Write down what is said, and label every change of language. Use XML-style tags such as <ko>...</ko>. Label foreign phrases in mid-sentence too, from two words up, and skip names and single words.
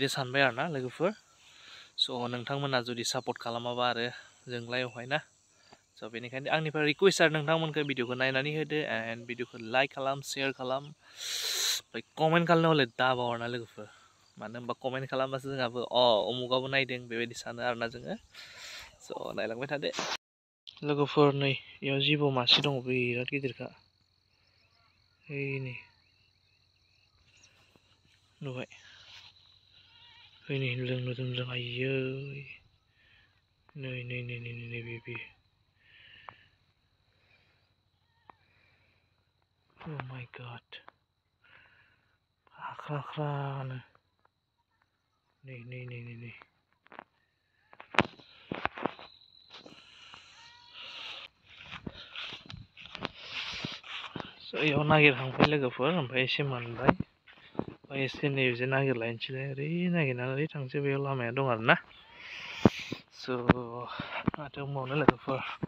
<brx>सानबाय आरोना लोगोफोर स' नोंथांमोना जुदि सापर्ट खालामाबा आरो जोंलाय अहाय ना स' बेनिखायनो आंनिफ्राय रिकुवेस्ट आरो नोंथांमोनखौ भिडिअखौ नायनानै होदो एन्ड भिडिअखौ लाइक खालाम शेयार खालाम ओमफ्राय कमेन्ट खालामनो हले दाबाव आरोना लोगोफोर मानो होनबा कमेन्ट खालामबासो जोंहाबो उमुगाबो नायदों बेबायदि सानो आरोना जोङो स' नायलांबाय थादो लोगोफोर नै बेयाव जिबौ मासे दङ बिराद गिदिरखा नै नुबाय नै नुदों आयै नै बे</brx> <en>Oh my god</en> <brx>aख्रा नै याव नागिरहांबाय लोगोफोर ओमफ्राय एसे मोनबाय ओमफ्राय एसे नैबे नागिरलायनोसैलाय ओरै नागिरनानै थांसै बेयाव लामाया दं आरोना स' माथो बुंबावनो लोगोफोर</brx>